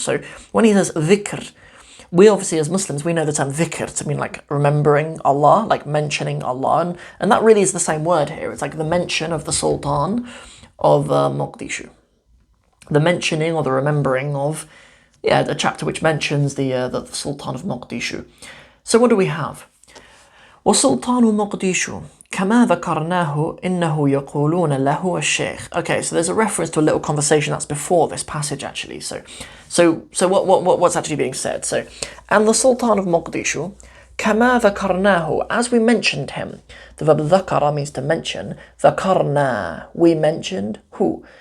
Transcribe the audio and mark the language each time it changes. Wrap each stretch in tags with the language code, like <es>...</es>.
<en>So when he says dhikr, we obviously as Muslims, we know the term dhikr to mean like remembering Allah, like mentioning Allah. And that really is the same word here. It's like the mention of the Sultan of Mogadishu. The mentioning or the remembering of, a chapter which mentions the Sultan of Mogadishu. So what do we have?</en> <ar>وَسُلْطَانُ مَقْدِيشُ كما ذكرناه إنه يقولون له الشيخ.</ar> <en>Okay, so there's a reference to a little conversation that's before this passage actually. So what's actually being said? So, and the Sultan of Mogadishu,</en> <ar>كما ذكرناه,</ar> <en>as we mentioned him. The verb ذكر means to mention. ذكرنا, we mentioned who.</en>